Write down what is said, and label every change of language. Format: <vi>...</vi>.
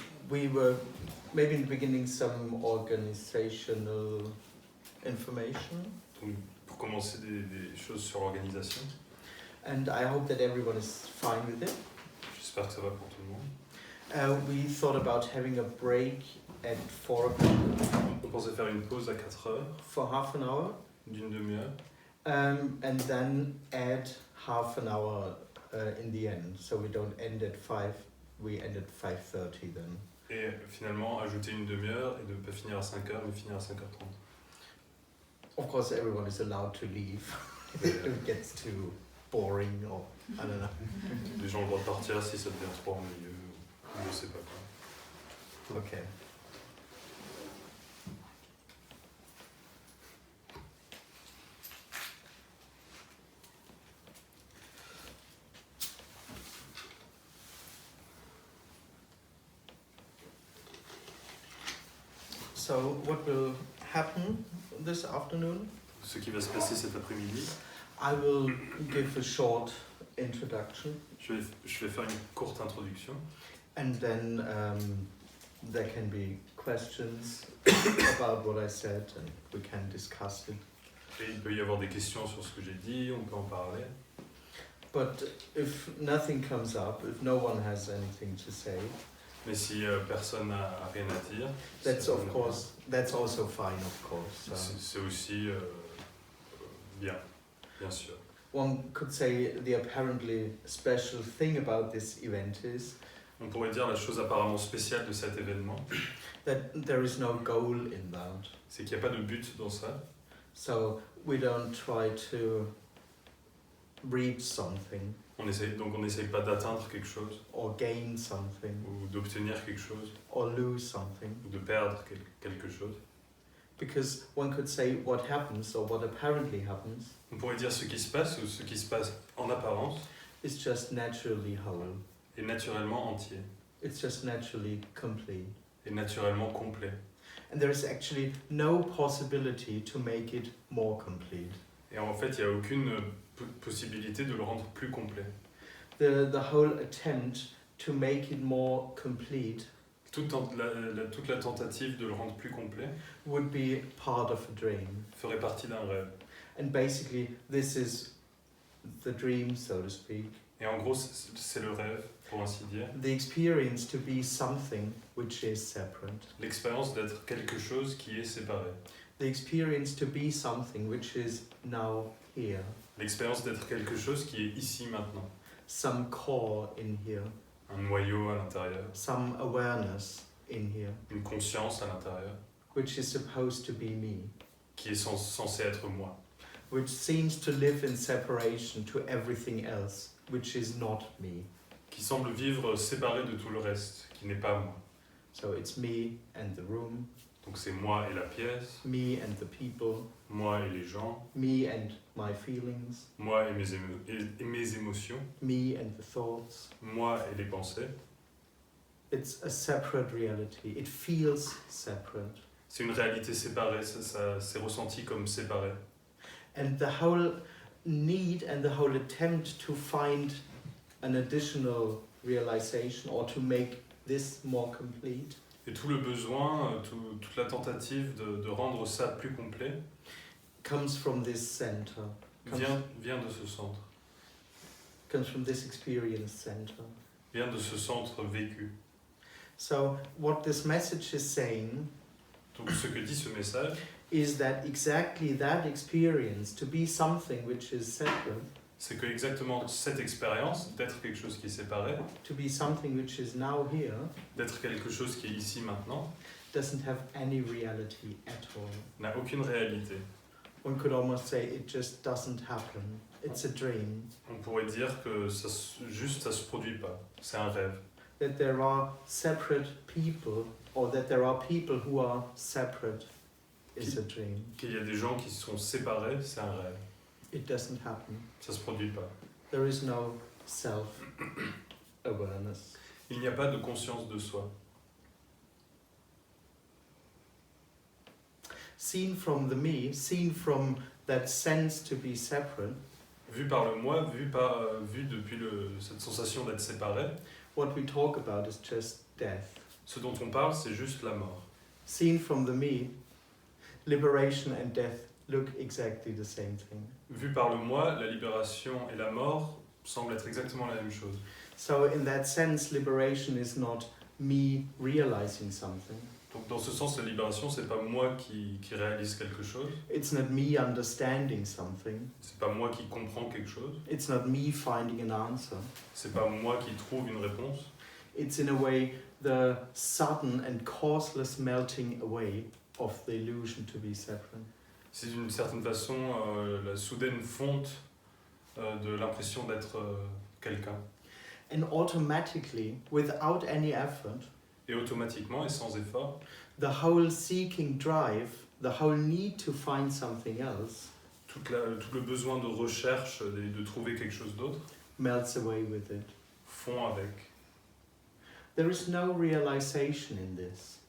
<en>We were maybe in the beginning some organizational information.</en> <fr>Donc, pour commencer, des choses sur l'organisation.</fr> <en>And I hope that everyone is fine with it.</en> <fr>J'espère que ça va pour tout le monde.</fr> <en>We thought about having a break at 4 o'clock.</en> <fr>On pensait faire une pause à 4 heures,</fr> <en>For half an hour.</en> <fr>d'une demi-heure,</fr> <en>And then add half an hour in the end. So we don't end at 5, we end at 5:30 then.</en> <fr>et finalement ajouter une demi-heure et de ne pas finir à 5 heures, mais finir à 5h30.</fr> <en>Of course, everyone is allowed to leave if it gets too boring or I don't know.</en> <fr>Les gens ont le droit de partir si ça devient trop ennuyeux, je sais pas quoi.</fr> <en>Okay. So what will happen this afternoon?</en> <fr>Ce qui va se passer cet après-midi,</fr> <en>I will give a short introduction</en> <fr>je vais faire une courte introduction,</fr> <en>and then there can be questions about what I said and we can discuss it.</en> <fr>et il peut y avoir des questions sur ce que j'ai dit, on peut en parler.</fr> <en>But if nothing comes up, if no one has anything to say,</en> <fr>Mais si personne n'a rien à dire,</fr> <en>that's also fine, of course.</en> <fr>c'est aussi bien sûr.</fr> <en>One could say the apparently special thing about this event is</en> <fr>On pourrait dire la chose apparemment spéciale de cet événement,</fr> <en>that there is no goal in that.</en> <fr>c'est qu'il n'y a pas de but dans ça.</fr> <en>So we don't try to reach something</en> <fr>On n'essaye pas d'atteindre quelque chose,</fr> <en>or gain something</en> <fr>ou d'obtenir quelque chose,</fr> <en>or lose something.</en> <fr>ou de perdre quelque chose.</fr> <en>Because one could say what happens or what apparently happens</en> <fr>On pourrait dire ce qui se passe ou ce qui se passe en apparence</fr> <en>is just naturally whole.</en> <fr>est naturellement entier,</fr> <en>It's just naturally complete.</en> <fr>est naturellement complet.</fr> <en>And there is actually no possibility to make it more complete.</en> <fr>Et en fait, il n'y a aucune possibilité de le rendre plus complet.</fr> <en>The whole attempt to make it more complete</en> <fr>Toute la tentative de le rendre plus complet</fr> <en>would be part of a dream.</en> <fr>ferait partie d'un rêve.</fr> <en>And basically this is the dream, so to speak.</en> <fr>Et en gros, c'est le rêve, pour ainsi dire.</fr> <en>The experience to be something which is separate.</en> <fr>L'expérience d'être quelque chose qui est séparé.</fr> <en>The experience to be something which is now here.</en> <fr>L'expérience d'être quelque chose qui est ici maintenant.</fr> <en>Some core in here.</en> <fr>Un noyau à l'intérieur,</fr> <en>Some awareness in here.</en> <fr>une conscience à l'intérieur,</fr> <en>Which is supposed to be me.</en> <fr>qui est censé être moi.</fr> <en>Which seems to live in separation to everything else, which is not me.</en> <fr>Qui semble vivre séparé de tout le reste, qui n'est pas moi.</fr> <en>So it's me and the room,</en> <fr>Donc c'est moi et la pièce,</fr> <en>me and the people,</en> <fr>moi et les gens,</fr> <en>me and my feelings,</en> <fr>moi et mes émotions,</fr> <en>me and the thoughts.</en> <fr>moi et les pensées.</fr> <en>It's a separate reality. It feels separate.</en> <fr>C'est une réalité séparée, ça c'est ressenti comme séparé.</fr> <en>And the whole need and the whole attempt to find an additional realization or to make this more complete</en> <fr>Et tout le besoin, toute la tentative de rendre ça plus complet</fr> <en>comes from this center,</en> <fr>vient de ce centre,</fr> <en>comes from this experience center.</en> <fr>vient de ce centre vécu.</fr> <en>So what this message is saying</en> <fr>Donc ce que dit ce message,</fr> <en>is that exactly that experience to be something which is separate,</en> <fr>c'est que exactement cette expérience d'être quelque chose qui est séparé,</fr> <en>to be something which is now here,</en> <fr>d'être quelque chose qui est ici maintenant,</fr> <en>doesn't have any reality at all.</en> <fr>n'a aucune réalité.</fr> <en>One could almost say it just doesn't happen. It's a dream.</en> <fr>On pourrait dire que ça se produit pas, c'est un rêve.</fr> <en>That there are separate people or that there are people who are separate is a dream.</en> <fr>Qu'il y a des gens qui sont séparés, c'est un rêve.</fr> <en>It doesn't happen.</en> <fr>Ça se produit pas.</fr> <en>There is no self-awareness.</en> <fr>Il n'y a pas de conscience de soi.</fr> <en>seen from the me, seen from that sense to be separate,</en> <fr>vu par le moi, vu depuis cette sensation d'être séparé,</fr> <en>what we talk about is just death.</en> <fr>ce dont on parle, c'est juste la mort.</fr> <en>Seen from the me, liberation and death look exactly the same thing.</en> <fr>Vu par le moi, la libération et la mort semblent être exactement la même chose.</fr> <en>So in that sense, liberation is not me realizing something.</en> <fr>Donc dans ce sens, la libération, c'est pas moi qui réalise quelque chose,</fr> <en>It's not me understanding something.</en> <fr>c'est pas moi qui comprends quelque chose,</fr> <en>It's not me finding an answer.</en> <fr>c'est pas moi qui trouve une réponse.</fr> <en>It's in a way the sudden and causeless melting away of the illusion to be separate.</en> <fr>C'est d'une certaine façon la soudaine fonte de l'impression d'être quelqu'un.</fr> <en>And automatically, without any effort,</en> <fr>Et automatiquement et sans effort,</fr> <en>the whole seeking drive, the whole need to find something else,</en> <fr>tout le besoin de recherche, de trouver quelque chose d'autre,</fr> <en>melts away with it.</en> <fr>fond avec.</fr> <en>There is no realization in this.</en>